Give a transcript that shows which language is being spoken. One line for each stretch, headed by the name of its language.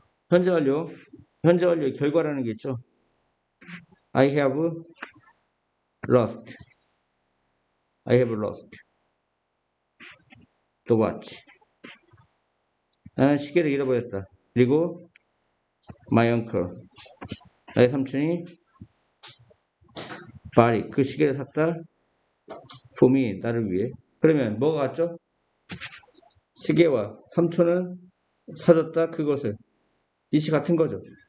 Korean: 현재 완료. 현재 완료의 결과라는 게 있죠.
English: I have lost. I have lost the watch.
Korean: 나는 시계를 잃어버렸다. 그리고
English: my uncle.
Korean: 나의 삼촌이 bought 그 시계를 샀다.
English: for me.
Korean: 나를 위해. 그러면 뭐가 같죠? 시계와 삼촌은 사줬다. 그것을. 이시 같은 거죠.